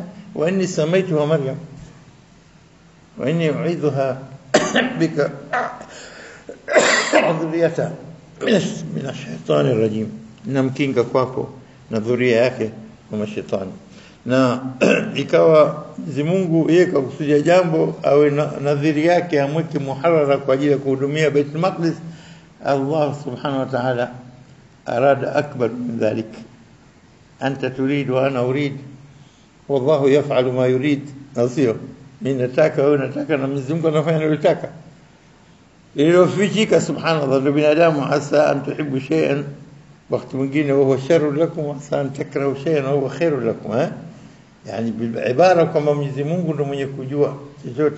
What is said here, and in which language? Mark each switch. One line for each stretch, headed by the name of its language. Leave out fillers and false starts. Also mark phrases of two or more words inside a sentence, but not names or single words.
Arabic: وإني سميت و مريم وإني أعيذها بك ذرية من الشيطان الرجيم,
Swahili: namkinga kwako na dhuria yake kwa mashaitani. Na ikawa Mwenyezi Mungu yeye kakusudia jambo awe nadhiri yake amweke muharrara kwa ajili ya kuhudumia Baitul Maqdis.
Arabic: الله سبحانه وتعالى أراد أكبر من ذلك أنت تريد وأنا أريد والله يفعل ما يريد.
Swahili: Nasio mimi nataka, wewe unataka, na Mwenyezi Mungu anafanya analotaka. Iliyofichika subhanallah, binadamu
Arabic: عسى أن تحبوا شيئا
Swahili: wakati mwingine huwa
Arabic: شر لكم عسى أن تكرهوا شيئا وهو خير لكم
Swahili: yani ibara kwamba Mwenyezi Mungu ndiye mwenye kujua chochote.